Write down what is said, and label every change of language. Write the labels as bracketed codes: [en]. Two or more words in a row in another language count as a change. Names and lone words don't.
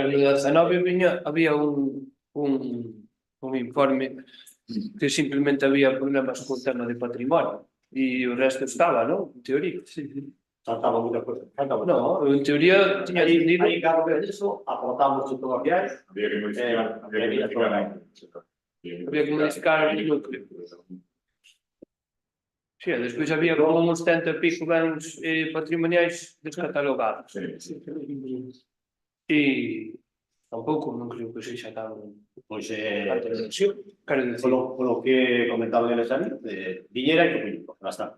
[es] Pero en el 19 había un informe que simplemente había problemas con el tema de patrimonio y el resto estaba, ¿no? En teoría. Sí. Saltaba muchas cosas. No, en teoría tenía entendido. Ahí cada vez de eso, aportamos todo lo que hay. Había que modificar Había que modificar el núcleo. [gl] Sí, despois había como uns 100 e pico bens patrimoniais descatalogados. [es] Sí. [gl] E tampouco non creo que sexa tan Pois tanta dimensión. Quero dicir, polo que comentaban eles ali, viñera e que bastante.